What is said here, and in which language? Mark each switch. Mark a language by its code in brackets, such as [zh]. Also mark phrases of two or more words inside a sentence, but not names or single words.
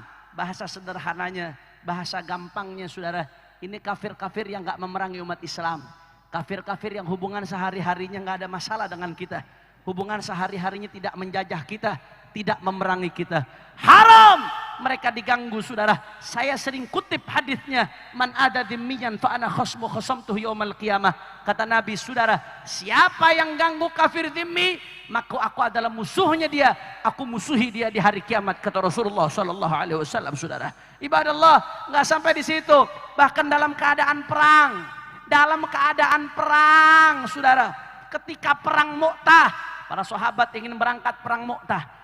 [id] Bahasa sederhananya, bahasa gampangnya, saudara, ini kafir-kafir yang gak memerangi umat Islam. Kafir-kafir yang hubungan sehari-harinya gak ada masalah dengan kita. Hubungan sehari-harinya tidak menjajah kita, tidak memerangi kita. Haram mereka diganggu, saudara. Saya sering kutip hadisnya, [ar] من آذى ذميا فأنا خصمته يوم القيامة. [id] Kata Nabi, saudara, siapa yang ganggu kafir dhimmi, maka aku adalah musuhnya dia, aku musuhi dia di hari kiamat, kata Rasulullah [ar] صلى الله عليه وسلم, [id] saudara. Ibadallah, nggak sampai di situ, bahkan dalam keadaan perang, saudara, ketika perang Mu'tah, para sahabat ingin berangkat perang Mu'tah.